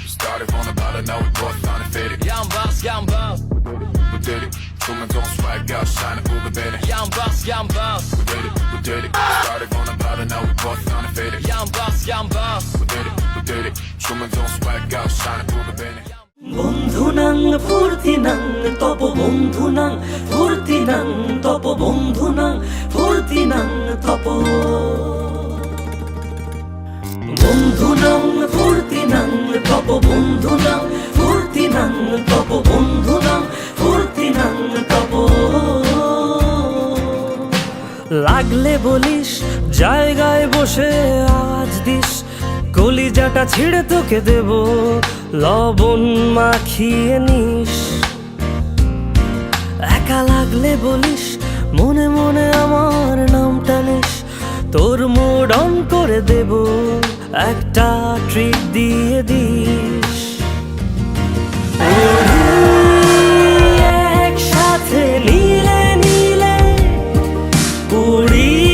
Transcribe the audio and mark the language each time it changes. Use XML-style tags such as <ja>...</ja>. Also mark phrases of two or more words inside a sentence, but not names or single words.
<en>Started from the bottom, now we both undefeated. Young boss, young boss. We did it. Zooming on swag out, shining through the better. Young boss, young boss. We did it. Started from the bottom, now we both undefeated. Young boss, young boss. We did it. Zooming on swag out, shining through the better.</en> <bn>বন্ধুনাং ফুর্তিনাং তপ বন্ধুনাং ফুর্তিনাং তপ বন্ধুনাং ফুর্তিনাং তপ বন্ধুনাং ফুর্তিনাং তপ বন্ধুনাং ফুর্তিনাং তপ বন্ধুনাং ফুর্তিনাং তপ লাগলে বলিস জায়গায় বসে আওয়াজ দিস কলিজাটা ছিঁড়ে তোকে দেব লবণ মাখিয়ে নিস একা লাগলে বলিস মনে মনে আমার নামটা নিস তোর মুড অন করে দেব একটা ট্রিট দিয়ে দিস একসাথে নীলে নীলে উড়ি</bn>